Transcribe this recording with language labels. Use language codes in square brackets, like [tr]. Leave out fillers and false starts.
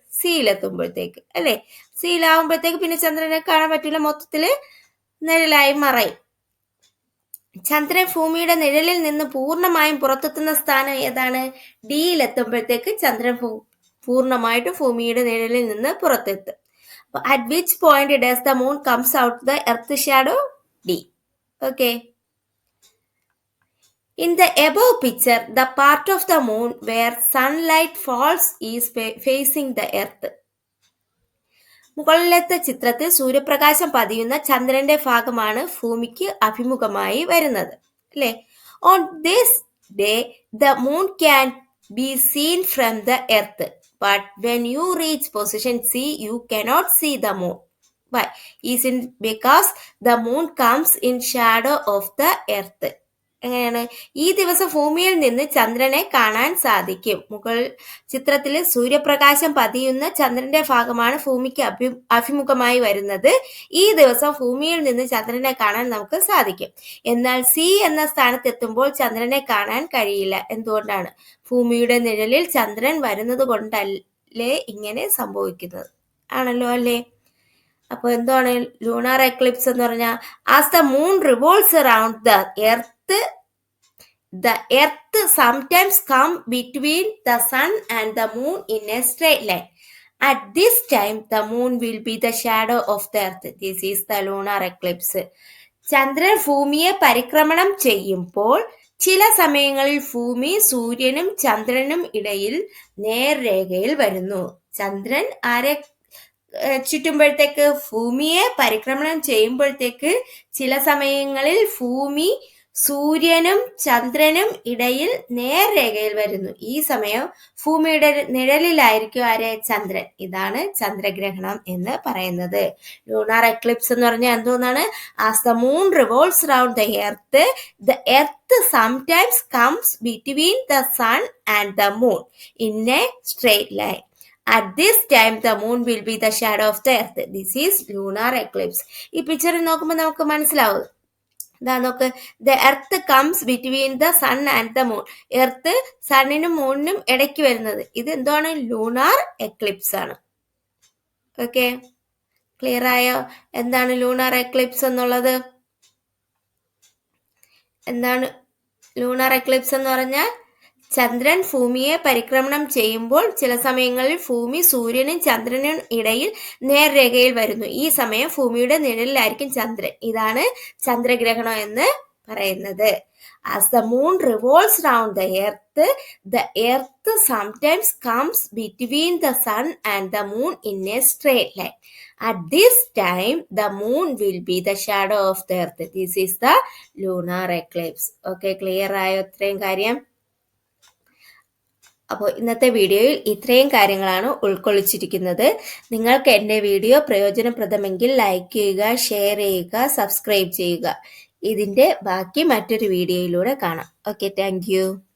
[ml] സിയിലെത്തുമ്പോഴത്തേക്ക് അല്ലെ. സിയിലാവുമ്പോഴത്തേക്ക് പിന്നെ ചന്ദ്രനെ കാണാൻ പറ്റില്ല, മൊത്തത്തില് നിഴലായി മറയും. ചന്ദ്രൻ ഭൂമിയുടെ നിഴലിൽ നിന്ന് പൂർണ്ണമായും പുറത്തെത്തുന്ന സ്ഥാനം ഏതാണ്? ഡിയിലെത്തുമ്പോഴത്തേക്ക് ചന്ദ്രൻ പൂർണ്ണമായിട്ട് ഭൂമിയുടെ നിഴലിൽ നിന്ന് പുറത്തെത്തും. [en] At which point does the moon comes out the earth shadow? D. Okay, in the above picture, the part of the moon where sunlight falls is facing the earth. [ml] മുകളിലത്തെ ചിത്രത്തിൽ സൂര്യപ്രകാശം പതിയുന്ന ചന്ദ്രന്റെ ഭാഗമാണ് ഭൂമിക്ക് അഭിമുഖമായി വരുന്നത് അല്ലേ. [en] On this day the moon can be seen from the earth, but when you reach position C you cannot see the moon. Why? Is it because the moon comes in shadow of the earth? [ml] എങ്ങനെയാണ്? ഈ ദിവസം ഭൂമിയിൽ നിന്ന് ചന്ദ്രനെ കാണാൻ സാധിക്കും. മുകൾ ചിത്രത്തിൽ സൂര്യപ്രകാശം പതിയുന്ന ചന്ദ്രന്റെ ഭാഗമാണ് ഭൂമിക്ക് അഭിമുഖമായി വരുന്നത്. ഈ ദിവസം ഭൂമിയിൽ നിന്ന് ചന്ദ്രനെ കാണാൻ നമുക്ക് സാധിക്കും. എന്നാൽ സി എന്ന സ്ഥാനത്തെത്തുമ്പോൾ ചന്ദ്രനെ കാണാൻ കഴിയില്ല. എന്തുകൊണ്ടാണ്? ഭൂമിയുടെ നിഴലിൽ ചന്ദ്രൻ വരുന്നത് കൊണ്ടല്ലേ ഇങ്ങനെ സംഭവിക്കുന്നത് ആണല്ലോ അല്ലേ. അപ്പൊ എന്താണ് ലൂണാർ എക്ലിപ്സ് എന്ന് പറഞ്ഞാൽ? [en] As the moon revolves around the earth, the earth sometimes come between the sun and the moon in a straight line. At this time the moon will be the shadow of the earth. This is the lunar eclipse. [ml] ചന്ദ്രൻ ഭൂമിയെ പരിക്രമണം ചെയ്യുമ്പോൾ ചില സമയങ്ങളിൽ ഭൂമി സൂര്യനും ചന്ദ്രനും ഇടയിൽ നേർരേഖയിൽ വരുന്നു. ചന്ദ്രൻ ആരെ ചുറ്റുമ്പോഴത്തേക്ക്? ഭൂമിയെ പരിക്രമണം ചെയ്യുമ്പോഴത്തേക്ക് ചില സമയങ്ങളിൽ ഭൂമി സൂര്യനും ചന്ദ്രനും ഇടയിൽ നേർരേഖയിൽ വരുന്നു. ഈ സമയം ഭൂമിയുടെ നിഴലിലായിരിക്കും ആരെ? ചന്ദ്രൻ. ഇതാണ് ചന്ദ്രഗ്രഹണം എന്ന് പറയുന്നത്. ലൂണാർ എക്ലിപ്സ് എന്ന് പറഞ്ഞാൽ എന്തോന്നാണ്? [en] As the moon revolves round the earth sometimes comes between the sun and the moon in a straight line. At this time, the moon will be the shadow of the earth. This is lunar eclipse. [ml] ഈ പിക്ചറിൽ നോക്കുമ്പോൾ നമുക്ക് മനസ്സിലാവും. ഇതാ നോക്ക്, [en] The earth comes between the sun and the moon. [ml] Earth സണ്ണിനും മൂണിനും ഇടയ്ക്ക് വരുന്നത്. ഇത് എന്താണ്? ലൂണാർ എക്ലിപ്സ് ആണ്. ഓക്കെ, ക്ലിയർ ആയോ? എന്താണ് ലൂണാർ എക്ലിപ്സ് എന്നുള്ളത്? എന്താണ് ലൂണാർ എക്ലിപ്സ് എന്ന് പറഞ്ഞാൽ ചന്ദ്രൻ ഭൂമിയെ പരിക്രമണം ചെയ്യുമ്പോൾ ചില സമയങ്ങളിൽ ഭൂമി സൂര്യനും ചന്ദ്രനും ഇടയിൽ നേർരേഖയിൽ വരുന്നു. ഈ സമയം ഭൂമിയുടെ നിഴലിലായിരിക്കും ചന്ദ്രൻ. ഇതാണ് ചന്ദ്രഗ്രഹണം എന്ന് പറയുന്നത്. [en] As the moon revolves round the earth sometimes comes between the sun and the moon in a straight line. At this time, the moon will be the shadow of the earth. This is the lunar eclipse. [ml] Okay, clear ആയോ ഇത്രയും കാര്യം? അപ്പോൾ ഇന്നത്തെ വീഡിയോയിൽ ഇത്രയും കാര്യങ്ങളാണ് ഉൾക്കൊള്ളിച്ചിരിക്കുന്നത്. നിങ്ങൾക്ക് എൻ്റെ വീഡിയോ പ്രയോജനപ്രദമെങ്കിൽ ലൈക്ക് ചെയ്യുക, ഷെയർ ചെയ്യുക, സബ്സ്ക്രൈബ് ചെയ്യുക. ഇതിൻ്റെ ബാക്കി മറ്റൊരു വീഡിയോയിലൂടെ കാണാം. Okay, thank you.